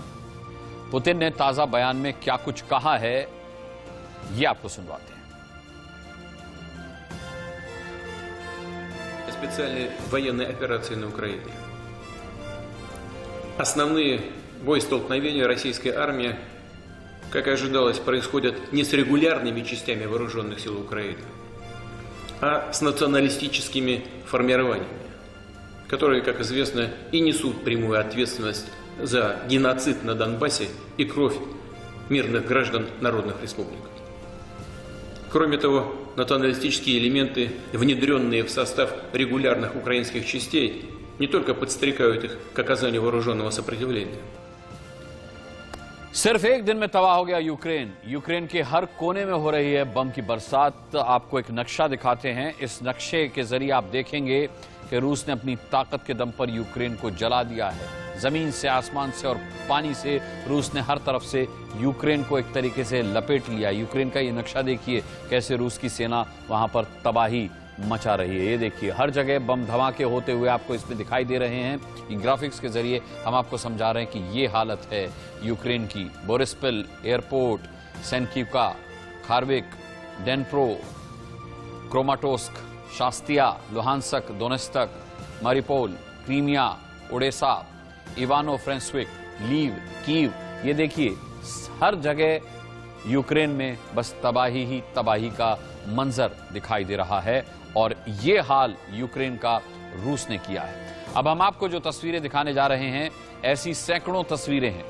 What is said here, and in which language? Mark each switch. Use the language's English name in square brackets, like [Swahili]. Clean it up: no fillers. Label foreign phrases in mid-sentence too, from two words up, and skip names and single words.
[Hindi] पुतिन ने ताजा बयान में क्या कुछ कहा है, ये आपको सुनवाते हैं। [Russian] Специальной военной операции на Украине. Основные боестолкновения российской армии, как и ожидалось, происходят не с регулярными частями вооруженных сил Украины, а с националистическими формированиями, которые, как известно, и несут прямую ответственность за геноцид на Донбассе и кровь мирных граждан народных республик. Кроме того, националистические элементы, внедренные в состав регулярных украинских частей, не только подстрекают их к оказанию вооруженного сопротивления. [Hindi] सिर्फ एक दिन में तबाह हो गया यूक्रेन। यूक्रेन के हर कोने में हो रही है बम की बरसात। आपको एक नक्शा दिखाते हैं। इस नक्शे के जरिए आप देखेंगे कि रूस ने अपनी ताकत के दम पर यूक्रेन को जला दिया है। जमीन से, आसमान से और पानी से रूस ने हर तरफ से यूक्रेन को एक तरीके से लपेट लिया। यूक्रेन का ये नक्शा देखिए, कैसे रूस की सेना वहां पर तबाही मचा रही है। ये देखिए, हर जगह बम धमाके होते हुए आपको इसमें दिखाई दे रहे हैं। इन ग्राफिक्स के जरिए हम आपको समझा रहे हैं कि ये हालत है यूक्रेन की। बोरिस्पिल एयरपोर्ट, सेंकिवका, खार्विक, डेनप्रो, क्रोमाटोस्क, शास्तिया, लुहांसक, दोनेत्स्क, मारिपोल, क्रीमिया, ओडेसा, इवानो फ्रेंसविक, लीव, कीव, ये देखिए हर जगह यूक्रेन में बस तबाही ही तबाही का मंजर दिखाई दे रहा है। और ये हाल यूक्रेन का रूस ने किया है। अब हम आपको जो तस्वीरें दिखाने जा रहे हैं, ऐसी सैकड़ों तस्वीरें हैं।